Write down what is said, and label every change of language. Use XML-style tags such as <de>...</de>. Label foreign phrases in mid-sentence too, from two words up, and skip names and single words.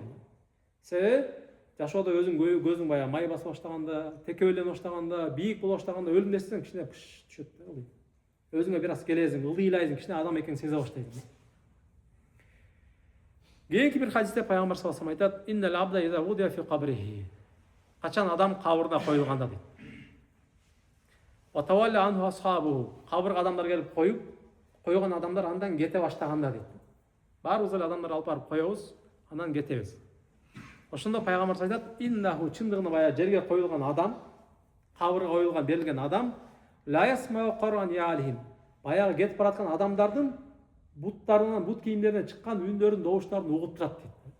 <ky>Себеби жашоодо көзүң баягы май басып баштаганда, текебелене баштаганда, бийик боло баштаганда өлүмдү эстесең кичине түшөт да. Өзүңө бир аз келесиң, ылдыйлайсың, кичине адам экенин сезе баштайсың. Кийинки бир хадисте пайгамбар саллаллаху алейхи вассалам айтат:</ky> <ar>"إن العبد إذا وضع في قبره", качан адам кабырына коюлганда дейт. "وتولى عنه أصحابه",</ar> <ky>кабырга адамдар келип койгон адамдар андан кете баштаганда дейт. Баарыбыз эле адамдар алып барып коебуз, анан кетебиз. Ошондо пайгамбар айтат: "Иннаху", чындыгында баягы жерге коюлган адам, кабырга коюлган берилген адам,</ky> <ar>لا يسمع قرآن يليهم,</ar> <ky>баягы кетип бараткан адамдардын буттарынан, бут кийимдеринен чыккан үндөрүн, добуштарын угуп турат дейт.</ky>